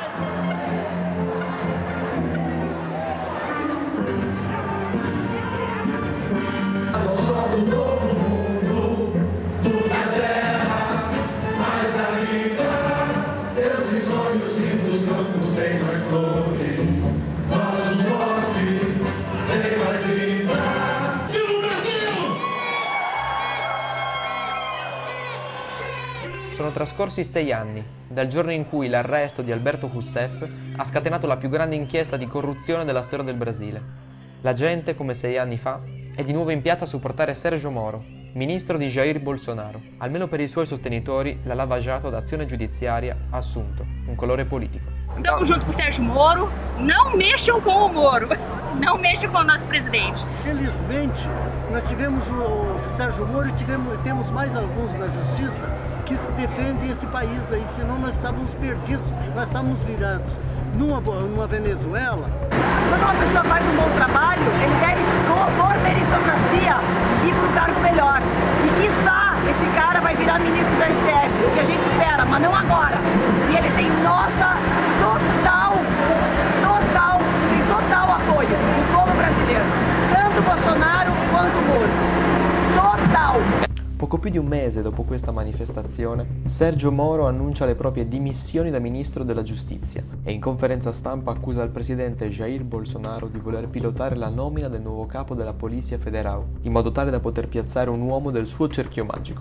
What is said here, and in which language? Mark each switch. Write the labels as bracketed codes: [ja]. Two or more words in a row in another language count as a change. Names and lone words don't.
[pt] Nosso novo mundo, do que a terra, mais ainda. Deus e sonhos lindos campos tem mais flores, nossos bosques tem mais vida. Viva o Brasil! [it] Sono trascorsi 6 anni, dal giorno in cui l'arresto di Alberto Rousseff ha scatenato la più grande inchiesta di corruzione della storia del Brasile. La gente, come 6 anni fa, è di nuovo in piazza a supportare Sergio Moro, ministro di Jair Bolsonaro. Almeno per i suoi sostenitori, la Lava Jato d'azione giudiziaria ha assunto un colore politico. [pt] Estamos junto com o Sérgio Moro. Não mexam com o Moro. Não mexam com o nosso presidente. Felizmente, nós tivemos o Sérgio Moro e temos mais alguns na justiça que se defendem esse país aí, senão nós estávamos perdidos, nós estávamos virados. Numa Venezuela. Quando uma pessoa faz um bom trabalho, ele deve, por meritocracia, ir para um cargo melhor. E quiçá esse cara vai virar ministro do STF, o que a gente espera, mas não agora. E ele tem nossa total apoio do povo brasileiro, tanto Bolsonaro quanto Moro. Total! [it] Poco più di un mese dopo questa manifestazione, Sergio Moro annuncia le proprie dimissioni da ministro della giustizia e in conferenza stampa accusa il presidente Jair Bolsonaro di voler pilotare la nomina del nuovo capo della Polizia Federal, in modo tale da poter piazzare un uomo del suo cerchio magico.